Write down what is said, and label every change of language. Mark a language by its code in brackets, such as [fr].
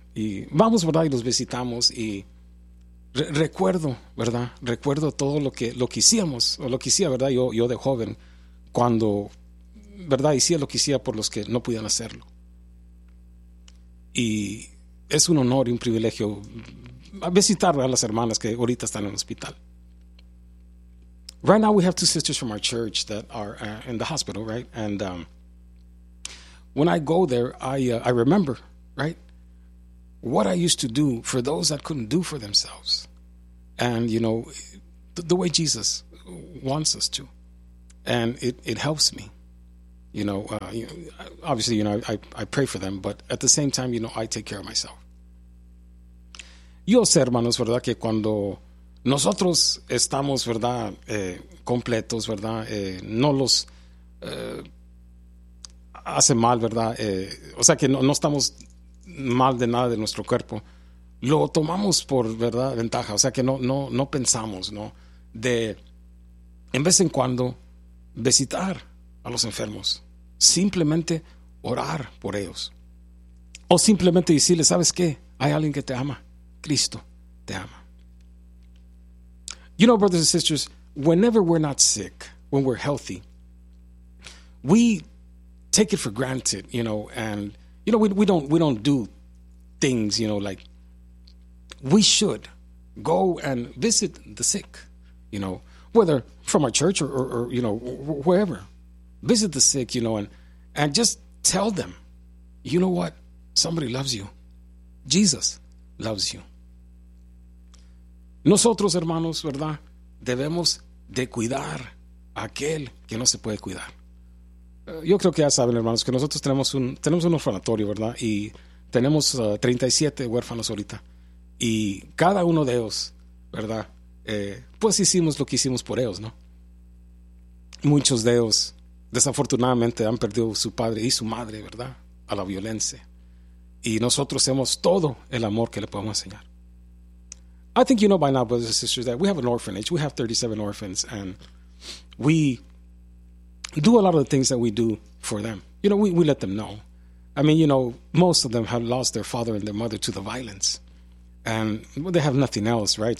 [es] Y vamos, verdad, y los visitamos. Y recuerdo, verdad, recuerdo todo lo que hacíamos, o lo que hacía, verdad, yo de joven, cuando, verdad, hacía lo que hacía por los que no podían hacerlo. Y es un honor y un privilegio visitar a las hermanas que ahorita están en el hospital. [en] Right now we have two sisters from our church that are in the hospital, right? And when I go there, I remember, right, what I used to do for those that couldn't do for themselves. And, you know, the way Jesus wants us to. And it helps me. You know, obviously, you know, I pray for them. But at the same time, you know, I take care of myself. [es] Yo sé, hermanos, verdad, que cuando nosotros estamos, verdad, completos, verdad, no los hace mal, verdad, o sea, que no estamos mal de nada de nuestro cuerpo, lo tomamos por, verdad, ventaja, o sea, que no pensamos, ¿no?, de en vez en cuando visitar a los enfermos, simplemente orar por ellos, o simplemente decirles, ¿sabes qué?, hay alguien que te ama. Cristo te ama. [en] You know, brothers and sisters, whenever we're not sick, when we're healthy, we take it for granted, you know, and, you know, we don't do things, you know, like we should go and visit the sick, you know, whether from our church or you know, wherever. Visit the sick, you know, and just tell them, you know what? Somebody loves you. Jesus loves you. [es] Nosotros, hermanos, ¿verdad?, debemos de cuidar a aquel que no se puede cuidar. Yo creo que ya saben, hermanos, que nosotros tenemos un orfanatorio, ¿verdad?, y tenemos 37 huérfanos ahorita. Y cada uno de ellos, ¿verdad?, pues hicimos lo que hicimos por ellos, ¿no? Muchos de ellos, desafortunadamente, han perdido su padre y su madre, ¿verdad?, a la violencia. Y nosotros hacemos todo el amor que le podemos enseñar. [en] I think you know by now, brothers and sisters, that we have an orphanage. We have 37 orphans, and we do a lot of the things that we do for them. You know, we let them know. I mean, you know, most of them have lost their father and their mother to the violence, and they have nothing else, right?